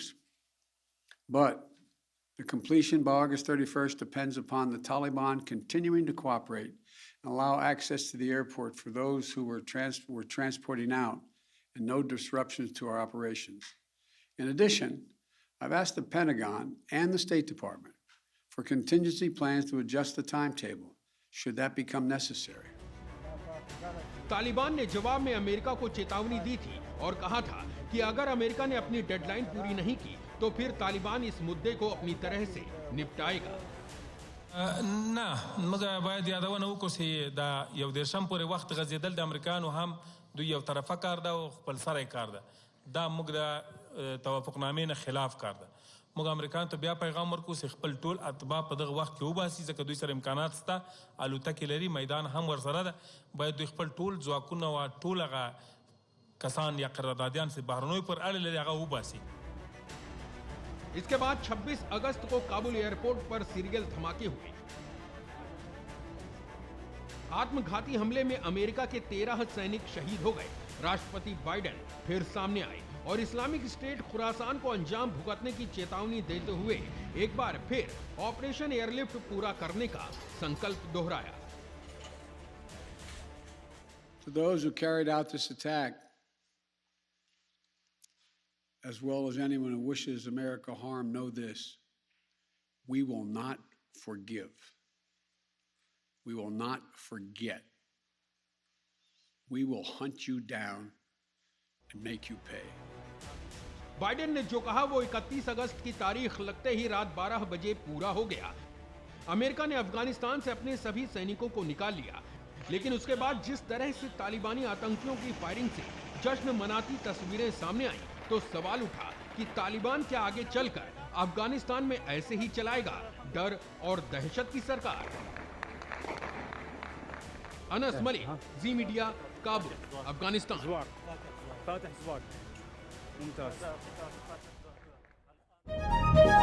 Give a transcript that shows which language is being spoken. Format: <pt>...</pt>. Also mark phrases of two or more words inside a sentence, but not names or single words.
<en>But the completion by August 31st depends upon the Taliban continuing to cooperate and allow access to the airport for those who were transporting out and no disruptions to our operations. In addition, I've asked the Pentagon and the State Department for contingency plans to adjust the timetable should that become necessary.</en> <hi>तालिबान ने जवाब में अमेरिका को चेतावनी दी थी और कहा था कि अगर अमेरिका ने अपनी डेडलाइन पूरी नहीं की तो फिर तालिबान इस मुद्दे को अपनी तरह से निपटाएगा।</hi> <ps>نه موږ باید یادونه وکړو چې دا یو دیرشم پورې وخت غځېدل د امریکایانو هم دوی یو طرفه کار ده او خپل سری کار ده. دا موږ د توافقنامې نه خلاف کار ده. موږ امریکایانو ته بیا پیغام ورکوو چې خپل ټول اتباع په دغه وخت کې وباسي ځکه دوی سره امکانات شته، الوتکې لري، میدان هم ورسره ده. باید دوی خپل ټول ځواکونه او ټول هغه کسان یا قراردادیان چې بهرنیو پر اړه لري هغه وباسي.</ps> <hi>इसके बाद 26 अगस्त को काबुल एयरपोर्ट पर सीरियल धमाके हुए। आत्मघाती हमले में अमेरिका के 13 सैनिक शहीद हो गए। राष्ट्रपति बाइडेन फिर सामने आए और इस्लामिक स्टेट खुरासान को अंजाम भुगतने की चेतावनी देते हुए एक बार फिर ऑपरेशन एयरलिफ्ट पूरा करने का संकल्प दोहराया।</hi> <en>To those who carried out this attack, as well as anyone who wishes America harm, know this: we will not forgive. We will not forget. We will hunt you down and make you pay.</en> <hi>बाइडेन ने जो कहा वो 31 अगस्त की तारीख लगते ही रात 12 बजे पूरा हो गया। अमेरिका ने अफगानिस्तान से अपने सभी सैनिकों को निकाल लिया, लेकिन उसके बाद जिस तरह से तालिबानी आतंकियों की फायरिंग से जश्न मनाती तस्वीरें सामने आई तो सवाल उठा कि तालिबान क्या आगे चलकर अफगानिस्तान में ऐसे ही चलाएगा डर और दहशत की सरकार। अनस मलिक, जी मीडिया, काबुल, अफगानिस्तान। فاتح زواج ممتاز</hi>